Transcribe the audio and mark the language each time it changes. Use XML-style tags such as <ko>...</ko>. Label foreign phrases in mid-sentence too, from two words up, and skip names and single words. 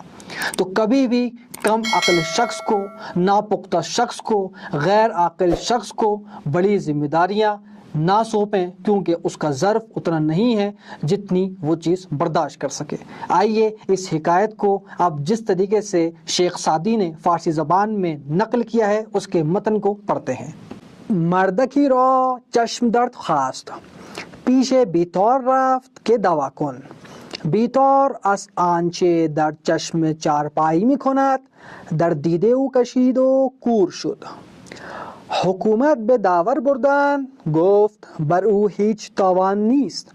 <ur>تو کبھی بھی کم عقل شخص کو، ناپختہ شخص کو، غیر عاقل شخص کو بڑی ذمہ داریاں نہ سونپیں، کیونکہ اس کا ظرف اتنا نہیں ہے جتنی وہ چیز برداشت کر سکے۔ آئیے اس حکایت کو اب جس طریقے سے شیخ سعدی نے فارسی زبان میں نقل کیا ہے اس کے متن کو پڑھتے ہیں۔</ur> <fa>مردکی را چشم درد خواست، پیش بیتار رفت که دوا کن. بیتار از آنچه در چشم چارپایی می کند در دیده او کشید و کور شد. حکومت به داور بردن، گفت بر او هیچ تاوان نیست.</fa>